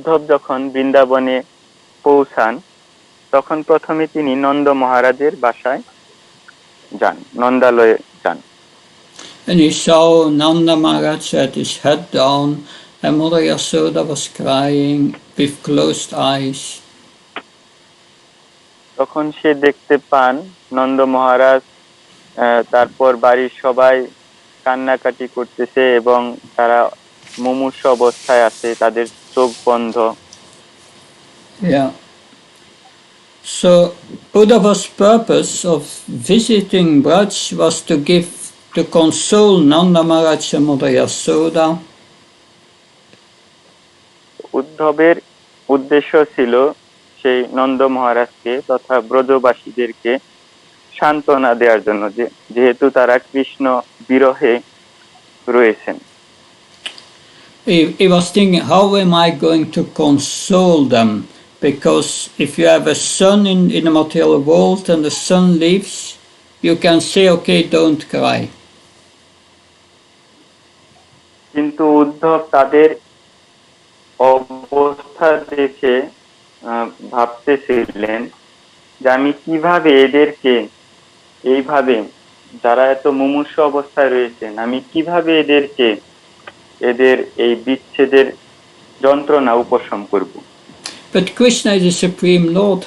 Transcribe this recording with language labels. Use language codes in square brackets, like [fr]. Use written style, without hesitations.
[bn] যখন বৃন্দাবনে পৌঁছান, তখন প্রথমে তিনি নন্দ মহারাজের বাসায় যান, নন্দালয়ে যান। [en] And he saw Nanda Maharaj had his head down and Mother Yasoda was crying with closed eyes. [bn] তখন সে দেখতে পান নন্দ মহারাজ তারপর বাড়ির সবাই কান্নাকাটি করতেছে এবং তারা মুমূর্ষ অবস্থায় আছে, তাদের চোখ বন্ধ। [en] Yeah. So Uddhava's purpose of visiting Braj was to console Nanda Maharaj and Mother Yasoda. [bn] উদ্ধবের উদ্দেশ্য ছিল সেই নন্দ মহারাজকে তথা ব্রজবাসীদেরকে সান্ত্বনা দেওয়ার জন্য, যেহেতু তারা কৃষ্ণ বিরহে রয়েছেন। [en] He was thinking, how am I going to console them? Because if you have a son in the material world and the son leaves, you can say, okay, don't cry. [bn] কিন্তু উদ্ধব তাদের অবস্থা দেখে ভাবতেছিলেন যে আমি কিভাবে এদেরকে, এইভাবে যারা এত মুমূর্ষ অবস্থায় রয়েছেন, আমি কিভাবে এদের এই বিচ্ছেদের যন্ত্রণা উপশম করব। [en] But Krishna is the Supreme Lord.